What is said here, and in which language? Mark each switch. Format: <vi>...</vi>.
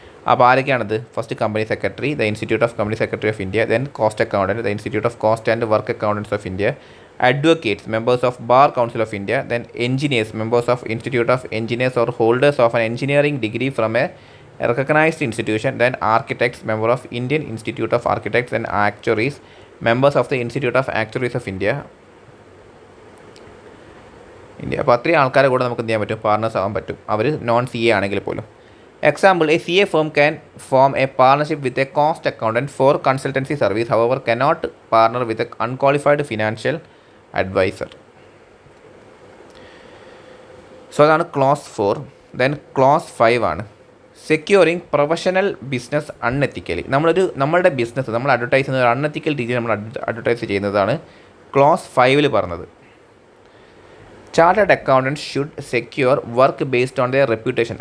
<ml>അപ്പോൾ ആരൊക്കെയാണത്,</ml> <en>First company secretary, the institute of company secretary of India, then cost accountant, the institute of cost and work accountants of India, advocates, members of bar council of India, then engineers, members of institute of engineers or holders of an engineering degree from a recognized institution, then architects, member of Indian Institute of Architects, and actuaries, members of the Institute of Actuaries of India.</en> <ml>അപ്പോൾ അത്രയും ആൾക്കാരെ കൂടെ നമുക്ക് എന്ത് ചെയ്യാൻ പറ്റും, partners ആവാൻ പറ്റും, അവർ നോൺ CA ആണെങ്കിൽ പോലും.</ml> <en>Example, a CA firm can form a partnership with a cost accountant for consultancy service, however cannot partner with an unqualified financial advisor.</en> <ml>So അതാണ് ക്ലോസ് 4.</ml> <en>Then clause 5 ആണ് securing professional business unethically.</en> <ml>നമ്മളുടെ business നമ്മൾ advertise ചെയ്യുന്നത് ഒരു unethical രീതിയിൽ നമ്മൾ advertise ചെയ്യുന്നതാണ് close 5 പറഞ്ഞത്.</ml> <en>Chartered accountant should secure work based on their reputation.</en>